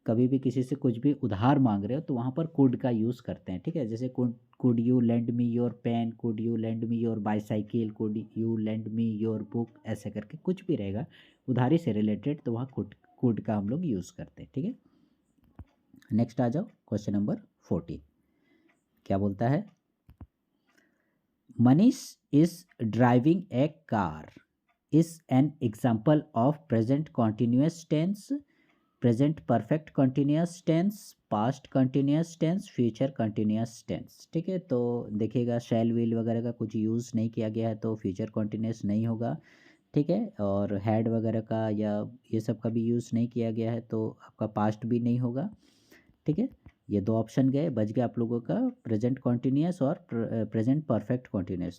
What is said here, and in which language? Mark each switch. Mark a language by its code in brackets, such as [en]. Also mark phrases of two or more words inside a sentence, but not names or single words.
[hi] कभी भी किसी से कुछ भी उधार मांग रहे हो तो वहाँ पर कुड का यूज़ करते हैं, ठीक है, जैसे [en] could you lend me your pen, could you lend me your bicycle, could you lend me your book, [hi] ऐसे करके कुछ भी रहेगा उधारी से रिलेटेड, तो वहाँ कुड का हम लोग यूज़ करते हैं, ठीक है। [en] नेक्स्ट [hi] आ जाओ [en] question number 14, [hi] क्या बोलता है, [en] Manish is driving a car is an example of present continuous tense, present perfect continuous tense, past continuous tense, future continuous tense, [hi] ठीक है। तो देखिएगा [en] shall will [hi] वगैरह का कुछ यूज़ नहीं किया गया है, तो [en] future continuous [hi] नहीं होगा, ठीक है, और हैड वगैरह का या ये सब का भी यूज़ नहीं किया गया है, तो आपका पास्ट भी नहीं होगा, ठीक है। ये दो ऑप्शन गए, बच गया आप लोगों का [en] present continuous [hi] और [en] present perfect continuous.